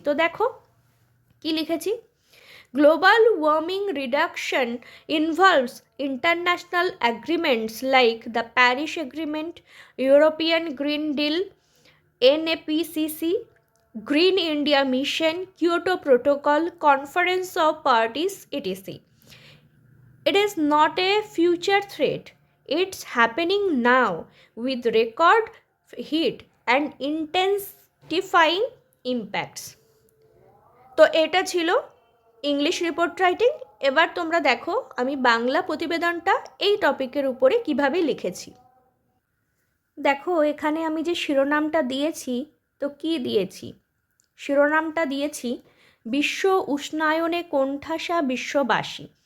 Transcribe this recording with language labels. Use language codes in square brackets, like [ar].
[bn] তো দেখো কি লিখেছি, [en] Global warming reduction involves international agreements like the Paris agreement, European green deal, NAPCC, Green India Mission, Kyoto Protocol, Conference of Parties, etc. It is not a future threat. It's happening now with record heat and intensifying impacts. [bn] তো এটা ছিল English report writing. এবার তোমরা দেখো আমি বাংলা প্রতিবেদনটা এই টপিকের উপরে কিভাবে লিখেছি। দেখো এখানে আমি যে শিরোনামটা দিয়েছি, তো কি দিয়েছি, শিরোনামটা দিয়েছি বিশ্ব উষ্ণায়নে কোণঠাসা বিশ্ববাসী।